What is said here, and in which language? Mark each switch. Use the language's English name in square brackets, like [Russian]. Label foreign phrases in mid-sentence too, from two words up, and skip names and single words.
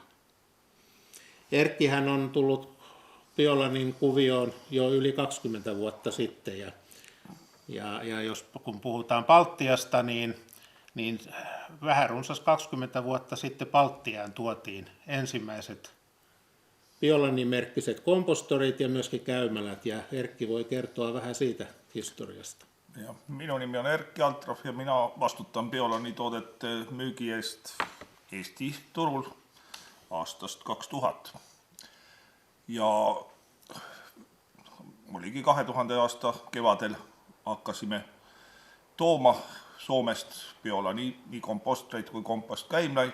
[Finnish] Erkkihän on tullut Biolanin kuvioon jo yli 20 vuotta sitten, ja kun puhutaan Baltiasta, niin vähän runsas 20 vuotta sitten Baltiaan tuotiin ensimmäiset Biolanin merkkiset kompostorit ja myöskin käymälät, ja Erkki voi kertoa vähän siitä historiasta. [Estonian] Ja minun nimi on Erkki Altroff ja minä vastutan Biolanin toodete müügi eest Eesti turul aastast 2000. Ja oligi 2000 aasta kevadel hakkasime tooma Soomest Biolani nii kompostreid kui kompostkäimlaid.